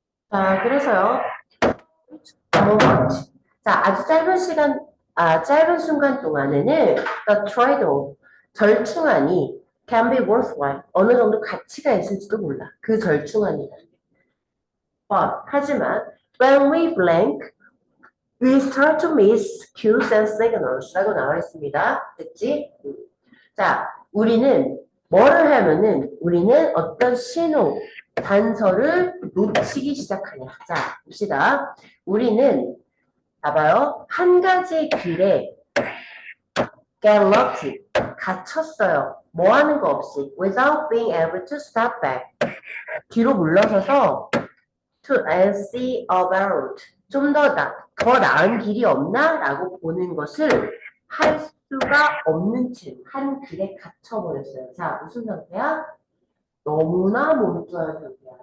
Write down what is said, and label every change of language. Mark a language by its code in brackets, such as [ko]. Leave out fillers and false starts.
[ko] 자, 그래서요. 자, 아주 짧은 시간, 짧은 순간 동안에는 [en] the trade-off, [ko] 절충안이 [en] can be worthwhile, [ko] 어느 정도 가치가 있을지도 몰라. 그 절충안이. 하지만 [en] when we blank, we start to miss cues and signals [ko] 라고 나와 있습니다. 됐지? 자, 우리는 뭐를 하면은 우리는 어떤 신호, 단서를 놓치기 시작하냐. 자, 봅시다. 우리는 봐봐요. 한 가지 길에 [en] get locked, [ko] 갇혔어요. 뭐 하는 거 없이 [en] without being able to stop back. [ko] 뒤로 물러서서 [en] to see about [ko] 좀 더 나은 길이 없나? 라고 보는 것을 할 수가 없는 채 한 길에 갇혀버렸어요. 자, 무슨 상태야? 너무나 몰두한 상태야.